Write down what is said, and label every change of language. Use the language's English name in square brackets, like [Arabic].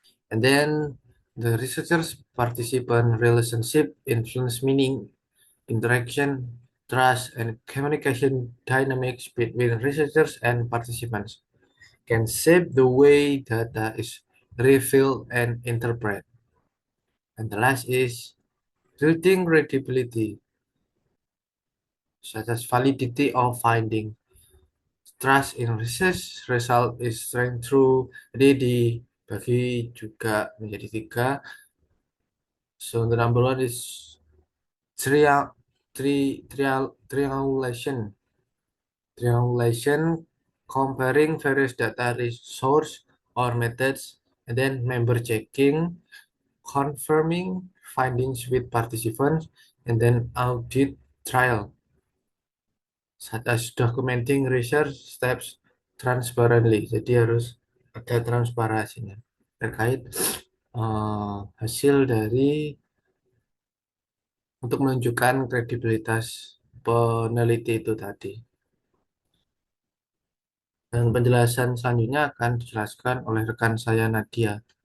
[English] And then the researchers participant relationship influence meaning, interaction, trust, and communication dynamics between researchers and participants can shape the way data is revealed and interpreted. And the last is building credibility, such as validity of finding. Trust in research result is strength through. [Indonesian] Jadi dibagi juga menjadi tiga. [English] So the number one is triangulation. Triangulation, comparing various data resource or methods, and then member checking, confirming findings with participants, and then audit trial, such as documenting research steps transparently. [Indonesian] Jadi harus ada transparansinya terkait hasil dari untuk menunjukkan kredibilitas peneliti itu tadi. Dan penjelasan selanjutnya akan dijelaskan oleh rekan saya Nadia.